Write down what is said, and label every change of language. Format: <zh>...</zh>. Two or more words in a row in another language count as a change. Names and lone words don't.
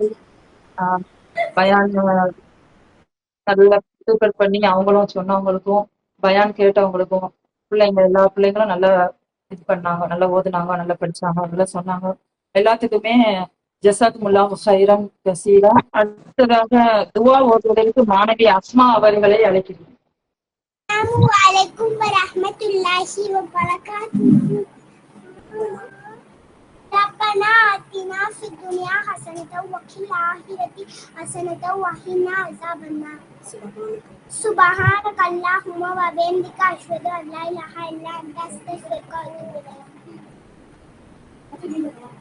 <ta>பயான் நல்லா ப்ரிப்பேர் பண்ணி அவங்களும் சொன்னவங்களுக்கும் பயான் கேட்டவங்களுக்கும் எல்லா பிள்ளைங்களும் நல்லா இது பண்ணாங்க, நல்லா ஓதுனாங்க, நல்லா படிச்சாங்க, நல்லா சொன்னாங்க.</ta> <ar>எல்லாத்துக்குமே جزاكم الله خيرا كثيرا.</ar> <ta>அடுத்ததாக துவா ஓதுவதற்கு மாணவி அஸ்மா அவர்களை அழைக்கிறேன்.</ta> <ar>السلام عليكم ورحمة الله وبركاته. ربنا آتنا في الدنيا حسنة وفي الآخرة حسنة وقنا عذاب النار. سبحانك اللهم وبحمدك أشهد أن لا إله إلا أنت أستغفرك وأتوب إليك.</ar>